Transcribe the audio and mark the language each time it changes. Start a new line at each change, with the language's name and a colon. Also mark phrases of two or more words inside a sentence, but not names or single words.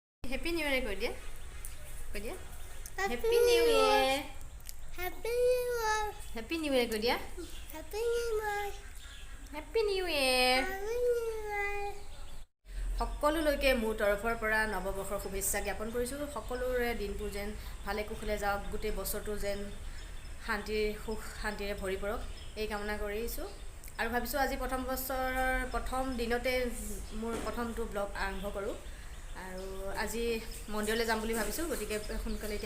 English: Happy New Year
Assamese: কৈ দিয়া
English: Happy New Year Happy New Year. Happy New Year
Assamese: কৈ দিয়া
English: Happy New Year. Happy New Year Happy New Year.
Assamese: সকলোলৈকে মোৰ তৰফৰ পৰা নৱবৰ্ষৰ শুভেচ্ছা জ্ঞাপন কৰিছোঁ সকলোৰে দিনটো যেন ভালে কুশলে যাওক গোটেই বছৰটো যেন শান্তিৰে ভৰি পৰক এই কামনা কৰিছোঁ আৰু ভাবিছোঁ আজি প্ৰথম বছৰৰ প্ৰথম দিনতে মোৰ প্ৰথমটো ব্লগ আৰম্ভ কৰোঁ আৰু আজি মন্দিৰলৈ যাম বুলি ভাবিছোঁ গতিকে সোনকালে এতিয়া